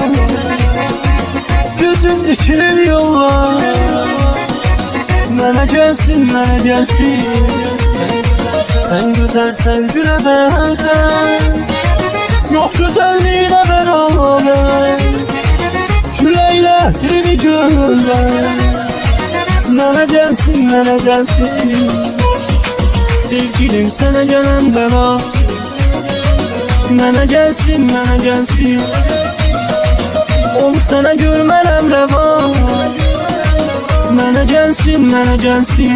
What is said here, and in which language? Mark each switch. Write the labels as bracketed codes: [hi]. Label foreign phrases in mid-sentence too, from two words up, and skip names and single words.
[az] Gözün dikilib yollar. Mənə gəlsin, mənə gəlsin. [tr] Sen güzelsen güle benzer. Yok güzelliğine beraber. Küleyle trini gönder. [az] Mənə gəlsin, mənə gəlsin. Sevgilim sənə gələn bəla. Mənə gəlsin, mənə gəlsin. Onu sənə görmələm rəva. Mənə gəlsin, mənə gəlsin.